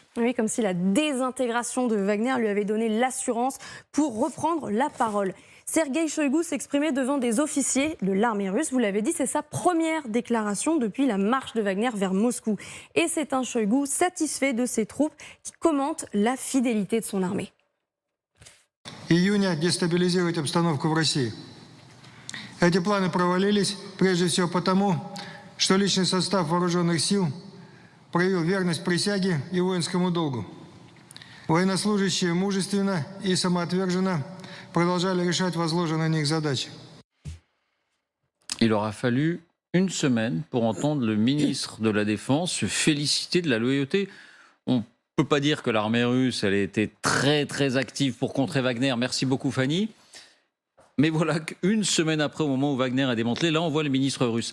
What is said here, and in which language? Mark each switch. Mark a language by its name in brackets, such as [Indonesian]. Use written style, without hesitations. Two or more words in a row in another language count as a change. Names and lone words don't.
[French] Oui, comme si la désintégration de Wagner lui avait donné l'assurance pour reprendre la parole. Sergueï Shoïgu s'exprimait devant des officiers de l'armée russe. Vous l'avez dit, c'est sa première déclaration depuis la marche de Wagner vers Moscou. Et c'est un Shoïgu satisfait de ses troupes qui commente la fidélité de son armée. [Russian] Июня дестабилизировать обстановку в России. Эти планы провалились прежде всего потому, что личный состав вооруженных сил проявил верность присяге и воинскому долгу. Военнослужащие мужественно и самоотверженно продолжали решать возложенные на них задачи. [French] Il aura fallu une semaine pour entendre le ministre de la Défense se féliciter de la loyauté. On ne peut pas dire que l'armée russe elle a été très très active pour contrer Wagner. Merci beaucoup Fanny. Mais voilà qu'une semaine après, au moment où Wagner est démantelé, là on voit le ministre russe.